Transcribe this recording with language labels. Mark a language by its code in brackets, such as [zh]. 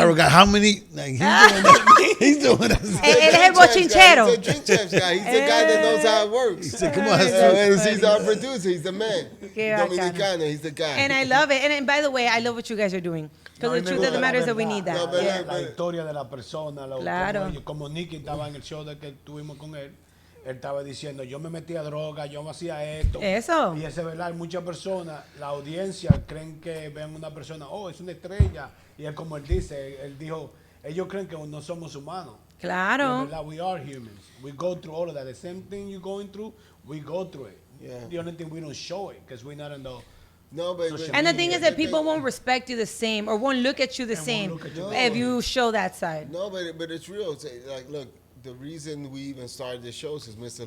[en] viral guy. How many? Like, he's doing that. He's doing that. [es] Él es el bochinchero. [en] He's a drink champs guy. He's the guy that knows how it works. He said, come on, He's our producer. He's the man. [es] Qué bacano. [en] Dominicano. He's the guy. And I love it. And by the way, I love what you guys are doing. Because the truth of the matter is that we need that. No, but Yeah. [es] La historia de la persona, Claro. como Nicky estaba en el show de que tuvimos con él estaba diciendo, yo me metía a droga, yo me hacía esto. Eso. Y ese es verdad, muchas personas, la audiencia creen que ven una persona, oh, es una estrella. Y es como él dice, él dijo, ellos creen que no somos humanos. Y es Claro. verdad, [en] we are humans. We go through all of that. The same thing you're going through, we go through it. Yeah. The only thing we don't show it because we're not in the... No, but And the thing is that people won't respect you the same or won't look at you the And won't same look at you if you show that side. No, but it's real. It's like, look, the reason we even started this show is Mr.